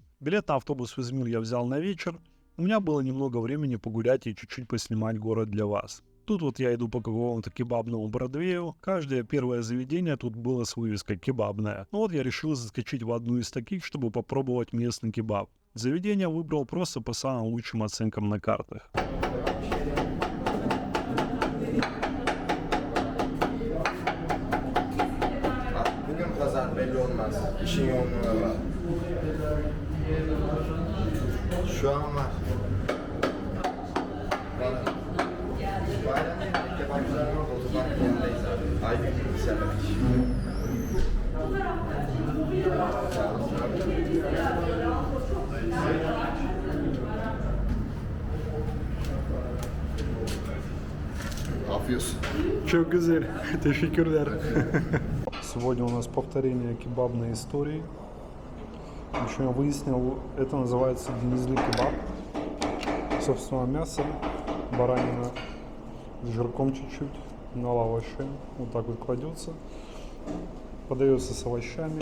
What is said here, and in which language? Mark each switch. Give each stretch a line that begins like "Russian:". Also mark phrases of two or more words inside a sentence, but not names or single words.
Russian: Билет на автобус в Измир я взял на вечер. У меня было немного времени погулять и чуть-чуть поснимать город для вас. Тут вот я иду по какому-то кебабному Бродвею. Каждое первое заведение тут было с вывеской «кебабная». Ну вот я решил заскочить в одну из таких, чтобы попробовать местный кебаб. Заведение выбрал просто по самым лучшим оценкам на картах.
Turkish: Bugün pazar belli olmaz. İşin yoğunluğuna var. Şu an var. Bayram yerinde kebapçıların orada otobank yanındayız abi. Aydın gibi fertig. Afiyet. Çok güzel. Teşekkürler.
Russian: Сегодня у нас повторение кебабной истории. Еще я выяснил, это называется денизли кебаб. Собственно, мясо, баранина с жирком чуть-чуть на лаваше. Вот так вот кладется. Подается с овощами.